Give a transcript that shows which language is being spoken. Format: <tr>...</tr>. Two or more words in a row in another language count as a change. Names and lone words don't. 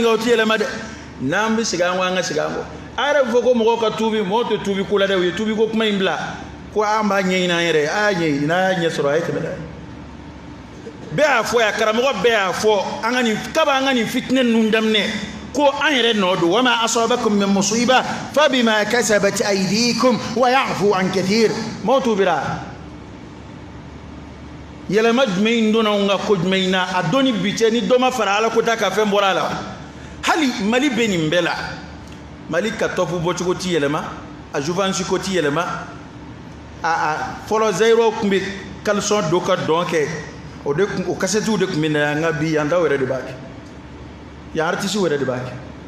<bm>kan o ti yɛlɛma dɛ n'an bɛ segin an kɔ an ka segin an kɔ a yɛrɛ bɛ fɔ ko mɔgɔw ka tuubi mɔgɔw tɛ tuubi ko la dɛ u ye tuubi ko kuma in bila ko an b'a ɲɛɲini an yɛrɛ a y'a ɲɛɲini n'a y'a ɲɛ sɔrɔ a ye tɛmɛ dɛ bɛɛ y'a fɔ yan karamɔgɔ bɛɛ y'a fɔ an ka nin kaba an ka nin fitinɛ ninnu daminɛ ko an yɛrɛ nɔ don</bm> <ar>وما أصابكم من مصيبة فبما كسبت أيديكم ويعفو عن كثير</ar> <bm>mɔgɔw tuubira yɛlɛma jumɛn in donna anw ka ko jumɛn in na a donni bi cɛ ni dɔ ma fara ala ko ta ka fɛn bɔra a la hali mali bɛ nin bɛɛ la mali ka tɔpu bɔcogo ti yɛlɛma a juvansi ko ti yɛlɛma a fɔlɔ zayiro tun bɛ kalisɔn don ka dɔn kɛ o kasɛtiw de tun bɛ na yan nka bi yan daw yɛrɛ de b'a kɛ yan aritisiw yɛrɛ de b'a kɛ</bm>